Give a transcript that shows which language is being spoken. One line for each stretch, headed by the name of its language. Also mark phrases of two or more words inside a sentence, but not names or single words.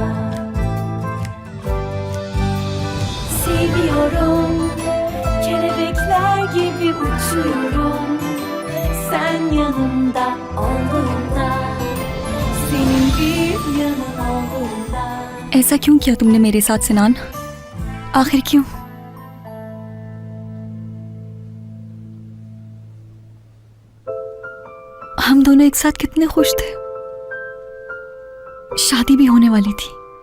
Turkish: Seviyorum, kelebekler gibi uçuyorum. Sen yanımda olduğunda, senin bir yanın olduğunda.
Urdu: ایسا کیوں کیا تم نے میرے ساتھ سنان? آخر کیوں? ہم دونوں ایک ساتھ کتنے خوش تھے. شادی بھی ہونے والی تھی.